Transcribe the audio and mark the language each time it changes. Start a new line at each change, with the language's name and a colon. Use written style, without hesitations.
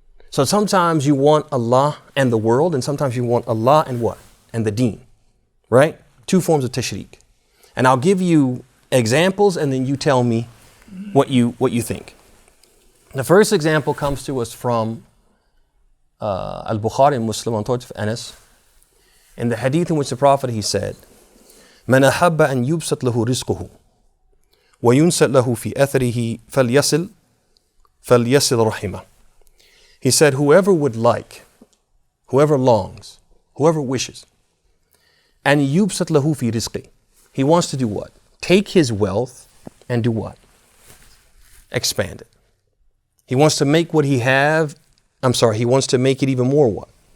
English: So sometimes you want Allah and the world, and sometimes you want Allah and what? And the deen, right? Two forms of tashriq. And I'll give you examples and then you tell me what you think. The first example comes to us from Al-Bukhari and Muslim on torch of Anas. In the hadith in which the Prophet, he said,
Arabic: من أحب أن يبسط له رزقه وينسأ له في أثره فليصل رحمه.
English: He said, whoever would like, whoever longs, whoever wishes,
Arabic: and yubsat lahu fi rizqi,
English: he wants to do what? Take his wealth and do what? Expand it. He wants to make what he he wants to make it even more what?